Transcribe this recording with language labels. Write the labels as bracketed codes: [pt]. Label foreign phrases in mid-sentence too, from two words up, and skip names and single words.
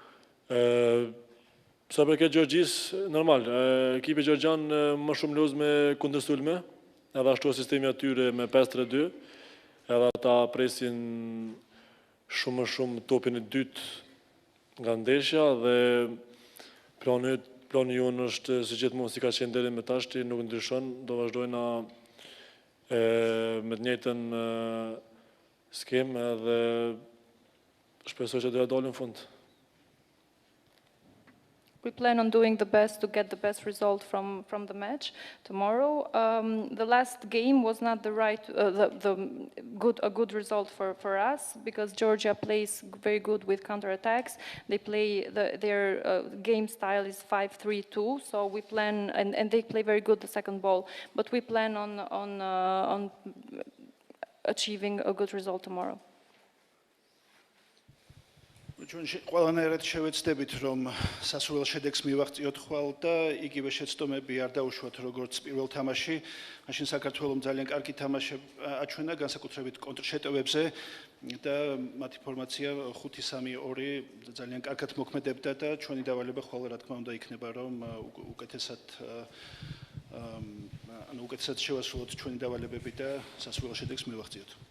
[sq] Sa përket Gjeorgjisë, normal, ekipi gjeorgjan më shumë luz me kundërsulme, edhe ashtu sistemi atyre me 5-3-2, edhe ata presin shumë topin e dytë nga ndeshja dhe plani jonë është si gjithmonë si ka qenë deri më tashti, nuk ndryshon, do vazhdojna me të njëjtën skemë dhe shpresoj që do ja dalim në fund. [en] We plan on doing the best to get the best result from the match tomorrow. The last game was not a good result for us because Georgia plays very good with counterattacks. They play their game style is 5-3-2, so we plan and they play very good the second ball. But we plan on achieving a good result tomorrow. [ka] ყველანაირად შევეცდებით, რომ სასურველ შედეგს მივაღწიოთ ხვალ და იგივე შეცდომები არ დაუშვათ როგორც პირველ თამაში. მაშინ საქართველომ ძალიან კარგი თამაში აჩვენა, განსაკუთრებით კონტრშეტევებზე და მათი ფორმაცია 5-3-2 ძალიან კარგად მოქმედებდა და ჩვენი დავალება ხვალ რა თქმა უნდა იქნება, რომ უკეთესად შევასრულოთ ჩვენი დავალებები და სასურველ შედეგს მივაღწიოთ.